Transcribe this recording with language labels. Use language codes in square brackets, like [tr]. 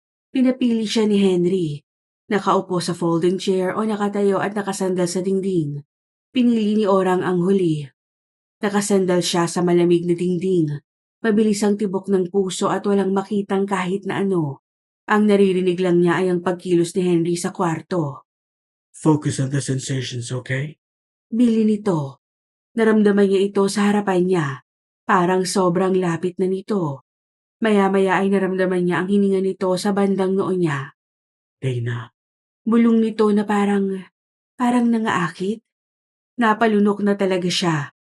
[tl] Pinapili siya ni Henry. Nakaupo sa folding chair o nakatayo at nakasandal sa dingding. Pinili ni Orang ang huli. Nakasandal siya sa malamig na dingding. Mabilis ang tibok ng puso at walang makitang kahit na ano. Ang naririnig lang niya ay ang pagkilos ni Henry sa kwarto. [en] Focus on the sensations, okay? [tl] Bili nito. Naramdaman niya ito sa harapan niya. Parang sobrang lapit na nito. Maya-maya ay naramdaman niya ang hininga nito sa bandang noo niya. Reyna. Bulong nito na parang nangaakit. Napalunok na talaga siya.